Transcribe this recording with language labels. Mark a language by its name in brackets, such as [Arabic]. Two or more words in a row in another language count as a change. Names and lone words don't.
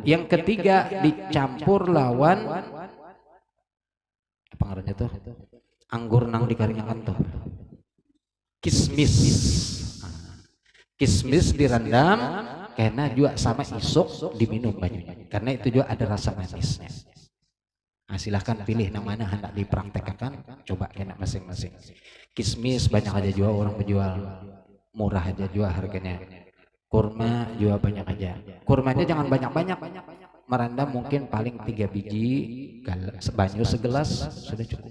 [Banjar] Yang ketiga dicampur lawan apa ngarannya tuh anggur nang dikaringakan tuh kismis. Kismis direndam karena juga sama isuk diminum banyunya karena itu juga ada rasa manisnya. [Indonesian] Nah, silahkan pilih yang mana hendak dipraktekkan, coba kena masing-masing. [Banjar] Kismis banyak aja juga orang menjual, murah aja juga harganya. Kurma juga banyak aja. Kurmanya jangan banyak-banyak, merendam mungkin paling 3 biji, banyu segelas sudah cukup.